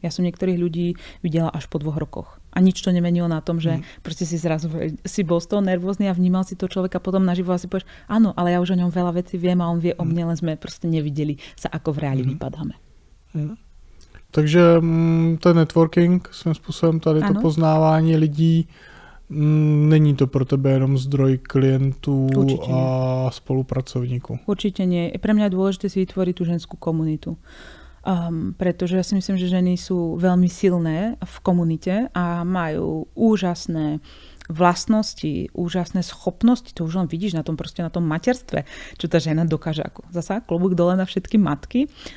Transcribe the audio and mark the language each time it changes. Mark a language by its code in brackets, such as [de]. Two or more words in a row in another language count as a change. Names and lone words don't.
[sk] Ja som niektorých ľudí videla až po 2 rokoch. A nič to nemenilo na tom, že proste si zrazu si bol z toho nervózny a vnímal si to človeka potom naživo a si povieš, áno, ale ja už o ňom veľa vecí viem a on vie o mne, len sme proste nevideli sa, ako v reáli vypadáme. [cs] Takže ten networking, svým způsobem tady to poznávání lidí, není to pro tebe jenom zdroj klientů a spolupracovníků. [sk] Určite nie. Pre mňa je dôležité si vytvoriť tú ženskú komunitu. Pretože ja si myslím, že ženy sú veľmi silné v komunite a majú úžasné vlastnosti, úžasné schopnosti, to už len vidíš na tom materstve, čo tá žena dokáže, ako zasa klobúk dole na všetky matky.